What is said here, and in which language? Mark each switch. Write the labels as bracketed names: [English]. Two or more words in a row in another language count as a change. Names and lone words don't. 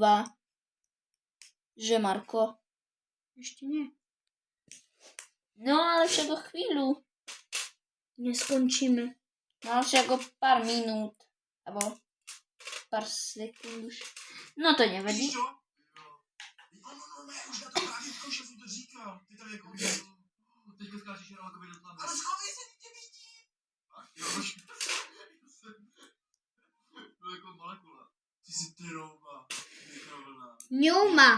[Slovak] Že, Marko? Ešte nie. No, ale však o chvíľu. Neskončíme. No, však o pár minút. Alebo pár sekúnd už. No to nevadí. Víš čo? No, [Czech] ne, už na to právě že jsem to říkal. Ty tady jako teďka skáčeš jenom jako do tlamu. Ale schovej se, tě vidím. Ach jo, to je jako molekula. Ty jsi trouba, mikrovlna. Ňuma.